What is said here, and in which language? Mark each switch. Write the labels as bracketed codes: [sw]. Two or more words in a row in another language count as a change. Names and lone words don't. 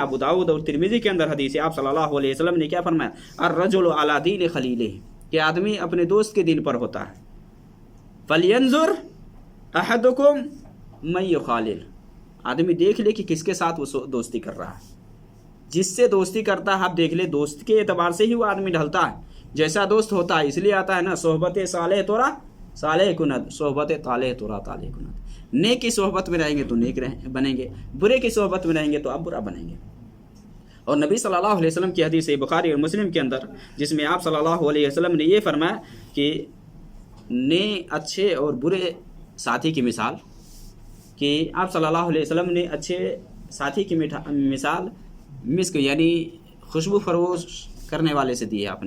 [ur] ابو داؤد اور ترمذی کے اندر حدیث ہے، آپ [ar] صلی اللہ علیہ وسلم [ur] نے کیا فرمایا، [ar] الرجل علی دین خلیلہ، [ur] کہ آدمی اپنے دوست کے دین پر ہوتا ہے. [ar] فلینظر احدکم من یخالل، [ur] آدمی دیکھ لے کہ کس کے ساتھ وہ دوستی کر رہا ہے. جس سے دوستی کرتا ہے آپ دیکھ لے، دوست کے اعتبار سے ہی وہ آدمی ڈھلتا ہے. جیسا دوست ہوتا ہے، اس لیے آتا ہے نا، [fa] صحبت صالح تورا صالح کند، صحبت طالح تورا طالح کند. [ur] نیک کی صحبت میں رہیں گے تو نیک بنیں گے، برے کی صحبت میں رہیں گے تو آپ برا بنیں گے. اور نبی [ar] صلی اللہ علیہ وسلم [ur] کی حدیث ہے بخاری اور مسلم کے اندر، جس میں آپ [ar] صلی اللہ علیہ وسلم [ur] نے یہ فرمایا کہ اچھے اور برے ساتھی کی مثال، کہ آپ [ar] صلی اللہ علیہ وسلم [ur] نے اچھے ساتھی کی مثال مسک یعنی خوشبو فروش کرنے والے سے دی ہے آپ نے.